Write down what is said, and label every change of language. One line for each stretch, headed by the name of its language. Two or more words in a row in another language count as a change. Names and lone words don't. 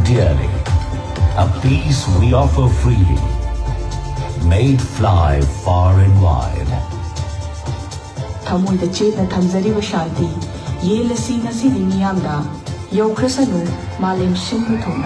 English: dearly, a peace we offer freely, made fly far and wide.
Manipuri: Thamoida chetna thamjariba shanti yelasi nasidi miyamda yaukrasanu malem simnu thona